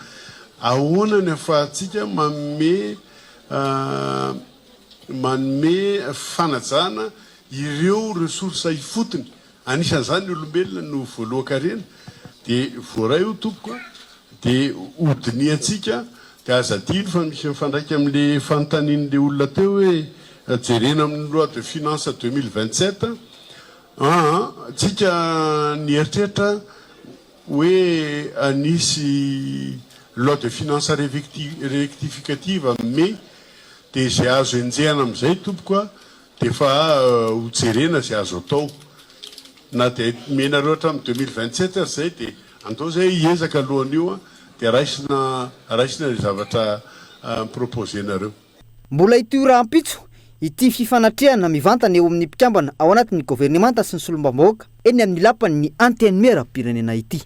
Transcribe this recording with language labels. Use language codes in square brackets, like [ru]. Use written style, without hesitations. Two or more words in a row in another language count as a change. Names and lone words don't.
[mg] Ahoana ny ahafahantsika manome fanajana ireo ressources ifotony anisan'izany olombelona no voalohan-karena de voaray ho tompoko de hodiniatsika de azadino fa misy mifandraika amin'le fanontanian'le olona teo hoe jerena amin'ny [fr] loi de finance [mg] 2027 tsika nieritreritra hoe anisy [fr] loi de finance rectificative [mg] mais de zay azo enjehana amin'izay tompoko de fa hojerena zay azo atao na de menareo hatramin'ny 2027 zay de andao zay hiezaka alohan'io de raisina le zavatra proposenareo. Mbola ity rahampitso ity fifanatrehana mivantana eo amin'ny mpikambana ao anatin'ny governemanta sy ny solombavambahoaka eny amin'ny lapan'ny antenne mera-pirenena ity.